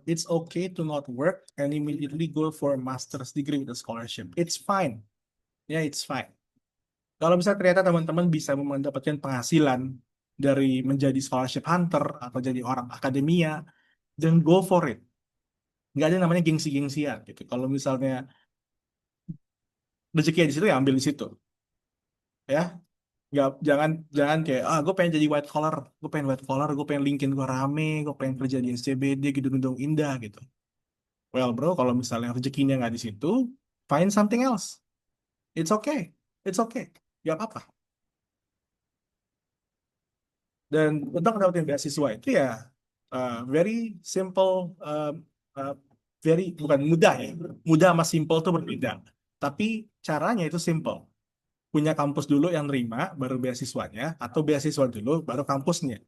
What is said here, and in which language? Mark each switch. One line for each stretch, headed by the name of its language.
English: It's okay to not work and immediately go for a master's degree with a scholarship. It's fine.
Indonesian: Ya,
English: it's fine.
Indonesian: Kalau misalnya ternyata teman-teman bisa mendapatkan penghasilan dari menjadi scholarship hunter atau jadi orang akademia,
English: then go for it.
Indonesian: Nggak ada namanya gengsi-gengsian gitu. Kalau misalnya rezeki di situ ya ambil di situ, ya. Nggak, jangan jangan kayak gue pengen jadi white collar, gue pengen LinkedIn gue rame, gue pengen kerja di SCBD gedung-gedung indah gitu. Well bro, kalau misalnya rezekinya nggak di situ,
English: find something else. It's okay, it's okay,
Indonesian: nggak apa-apa. Dan untuk mendapatkan beasiswa itu ya
English: very simple,
Indonesian: uh, very bukan mudah ya. Mudah sama simple itu berbeda. Tapi caranya itu simple. Punya kampus dulu yang nerima, baru beasiswanya, atau beasiswa dulu, baru kampusnya.